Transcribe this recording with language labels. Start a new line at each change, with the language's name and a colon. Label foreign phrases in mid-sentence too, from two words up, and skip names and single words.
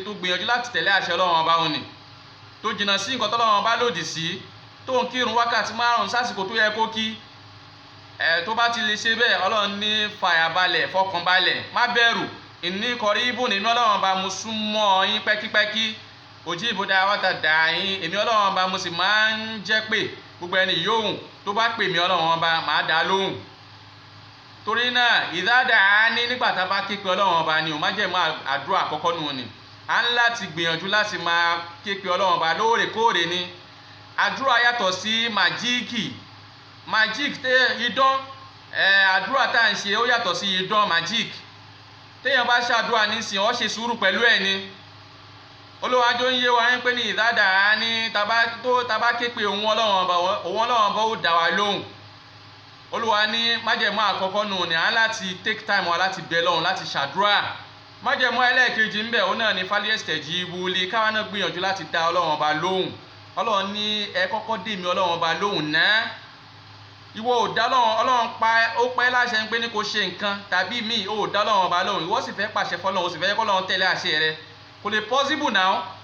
Yoruba: tó gbìyànjú láti tẹ̀lé àṣẹ Ọlọ́run ọba òní, tó jìnnà sí nǹkan tọ́lọ́run ọba lòdì sí, tó ń kírun wákàtí 5 sásìkò tó yẹ kó kí, tó bá ti lè ṣe bẹ́ẹ̀ Ọlọ́run ní fàyàbalẹ̀, fọkànbalẹ̀, má bẹ̀rù,
Arabic: إني قريب,
Yoruba: èmi Ọlọ́run ọba mo súnmọ́ yín pẹ́kípẹ́kí,
Arabic: أجيب دعوة الداعي,
Yoruba: èmi Ọlọ́run ọba mo sì máa ń jẹ́ pé gbogbo ẹni yòówù tó bá pè mí Ọlọ́run ọba máa dá lóhùn. Torí náà
Arabic: إذا دعان,
Yoruba: nígbà tá bá ké pe Ọlọ́run ọba ni ò má jẹ́ mọ́ àdúrà àkọ́kọ́ nù ni, à ń láti gbìyànjú láti máa ké pe Ọlọ́run ọba lóòrèkóòrè ni. Àdúrà yàtọ̀ sí magic tẹ́ idán, àdúrà tá à ń ṣe ó yàtọ̀ sí idán magic. Téèyàn bá ṣàdúrà nísìnyí ó ṣe sùúrù pẹ̀lú ẹ̀ ni. Olúwa jọ ń yé wa pé ní
Arabic: إذا دعان,
Yoruba: tá bá ké pe òun Ọlọ́run ọba ó dá wa lóhùn. Olúwa ní májẹ̀mú àkọ́kọ́ nù ní à ń láti
English: take time
Yoruba: wa láti bẹ lọ́hùn láti ṣàdúrà. Májẹ̀mú ẹlẹ́ẹ̀kejì ń bẹ òun náà ní
Arabic: فليستجيبوا لي,
Yoruba: káwa náà gbìyànjú láti dá Ọlọ́run ọba lóhùn. Ọlọ́run ní ẹ kọ́kọ́ dè mí Ọlọ́run ọba lóhùn náà. Ìwọ ò dá Ọlọ́run ó pẹ́ láṣẹ pé ní kò ṣe nǹkan tàbí míì ó dá Ọlọ́run ọba lóhùn, ìwọ sì fẹ́ pàṣẹ fọ́lọ́run, ó sì fẹ́ kọ́ Ọlọ́run tẹ̀lé àṣẹ rẹ, kò lè
English: possible now.